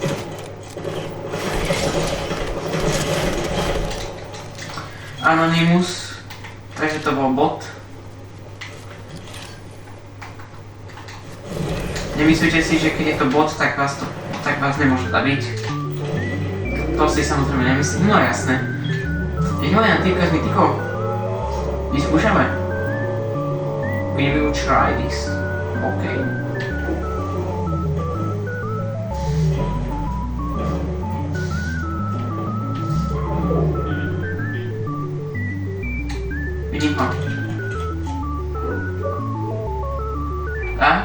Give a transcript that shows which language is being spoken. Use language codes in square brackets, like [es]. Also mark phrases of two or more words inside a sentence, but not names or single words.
[sk] Anonymous, takže to bol bot. Nemyslíte si, že keď je to bot, tak vás nemôže zabiť. To si samozrejme nemyslím, no jasné. Je len týka z mytikov. Vyskúšame. [en] We will try this. [sk] OK. Vidím ho. A?